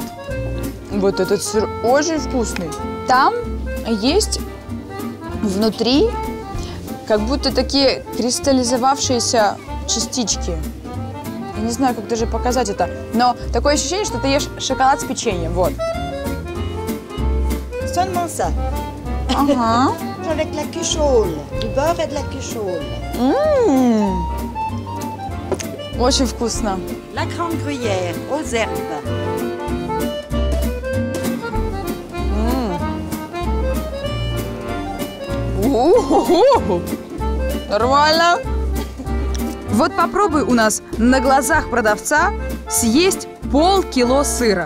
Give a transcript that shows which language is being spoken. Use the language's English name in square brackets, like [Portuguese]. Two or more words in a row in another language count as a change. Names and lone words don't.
[Russian] Вот этот сыр очень вкусный. Там есть внутри как будто такие кристаллизовавшиеся частички. Я не знаю, как даже показать это, но такое ощущение, что ты ешь шоколад с печеньем. Вот. [French] Seulement ça. [Russian] Ага. [French] Avec la cuchole, du beurre et de la cuchole. [Russian] Очень вкусно. [French] La grande gruyère aux herbes. [Russian] Нормально. Вот попробуй у нас на глазах продавца съесть полкило сыра.